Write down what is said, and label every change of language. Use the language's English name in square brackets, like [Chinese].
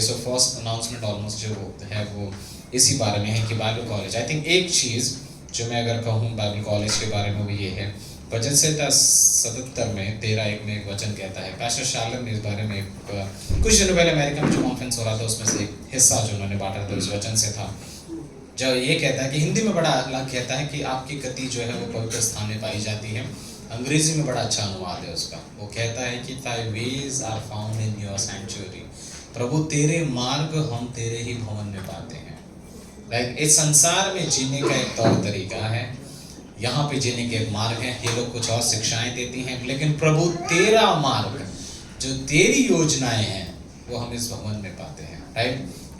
[English] so first announcement almost [Hindi] जो है वो इसी बारे में है कि बाइबल कॉलेज, [English] I think [Hindi] एक चीज़ जो मैं अगर कहूँ बाइबल कॉलेज के बारे में वो ये है, वचन संहिता 77 में 13:1 में एक वचन कहता है। पैस्टर शार्लन ने इस बारे में कुछ दिनों पहले अमेरिका में जो कॉन्फ्रेंस हो रहा था उसमें से एक हिस्सा जो उन्होंने बांटा था उस वचन से था, जो ये कहता है कि हिंदी में बड़ा अलग कहता है कि आपकी गति जो है वो पवित्र स्थान में पाई जाती है। अंग्रेजी में बड़ा अच्छा अनुवाद है उसका। वो कहता है कि [English] Thy ways are found in your sanctuary। [Hindi] प्रभु तेरे मार्ग हम तेरे ही भवन में पाते हैं। लाइक इस संसार में जीने का एक तौर तरीका है, यहाँ पे जीने के एक मार्ग है। ये लोग कुछ और शिक्षाएं देती हैं, लेकिन प्रभु तेरा मार्ग, जो तेरी योजनाएं हैं, वो हम इस भवन में पाते हैं, राइट?